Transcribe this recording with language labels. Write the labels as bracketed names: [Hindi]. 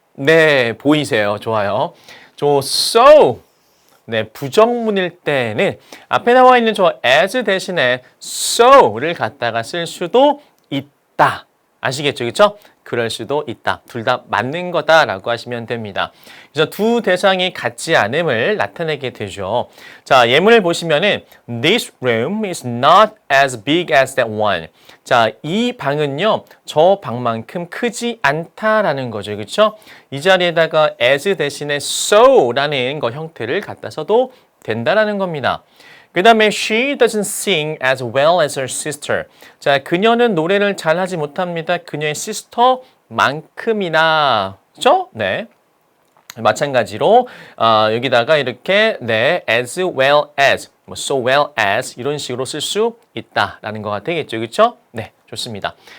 [Korean] 네, 보이세요. 좋아요. so 부정문일 때는 앞에 나와 있는 저 as 대신에 so를 갖다가 쓸 수도 있다. 아시겠죠? 그렇죠? 그럴 수도 있다. 둘 다 맞는 거다라고 하시면 됩니다. 그래서 두 대상이 같지 않음을 나타내게 되죠. 자, 예문을 보시면은 [English] This room is not as big as that one. [Korean] 자, 이 방은요, 저 방만큼 크지 않다라는 거죠. 그렇죠? 이 자리에다가 as 대신에 so라는 거 형태를 갖다 써도 된다라는 겁니다. 그 다음에 [English] she doesn't sing as well as her sister. [Korean] 자, 그녀는 노래를 잘하지 못합니다. 그녀의 sister만큼이나. 그렇죠? 네. 마찬가지로 여기다가 이렇게 as well as, so well as 이런 식으로 쓸 수 있다라는 거가 되겠죠. 그렇죠? 네, 좋습니다.